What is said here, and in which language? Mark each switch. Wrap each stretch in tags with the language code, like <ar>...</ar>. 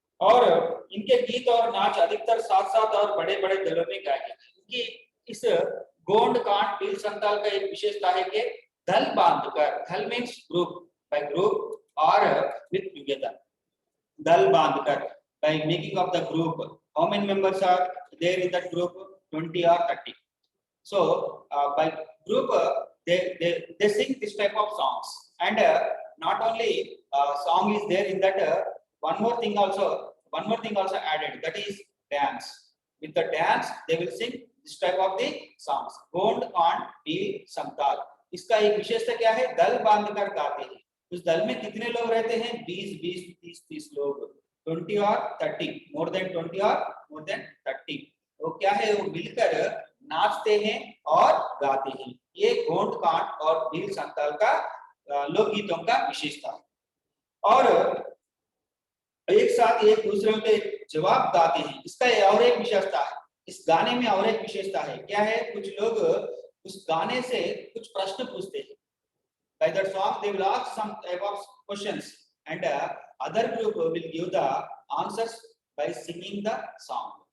<hi>और इनके गीत और नाच अधिकतर साथ साथ और बड़े बड़े दलों में गाए जाते हैं। इनकी इस गोंड कांड बीड़ संताल का एक विशेषता है कि दल बांधकर, दल</hi> <en>means group, by group</en> <hi>और</hi> <en>with together,</en> <hi>दल बांधकर,</hi> <en>by making of the group. How many members are there in that group? 20 or 30. So by group they sing this type of songs. And not only song is there in that, one more thing also added, that is dance. With the dance they will sing this type of the songs.</en> <hi>Gond on Beal Samtal. इसका एक विशेषता क्या है? दल बांधकर गाते हैं। उस दल में कितने लोग रहते हैं? 20 20 30 30 लोग, 20 और 30,</hi> <en>more than 20</en> <hi>और</hi> <en>More than 30।</en> <hi>तो क्या है वो मिलकर नाचते हैं और गाते हैं। ये गोंड कांड और बील संताल का लोकगीतों का विशेषता है। और एक साथ एक दूसरे के जवाब गाते हैं। इसका और एक विशेषता है, इस गाने में और एक विशेषता है। क्या है? कुछ लोग उस गाने से कुछ प्रश्न पूछते हैं।</hi> <en>By that song they will ask some type of questions and other group will give the answers by singing the song.</en>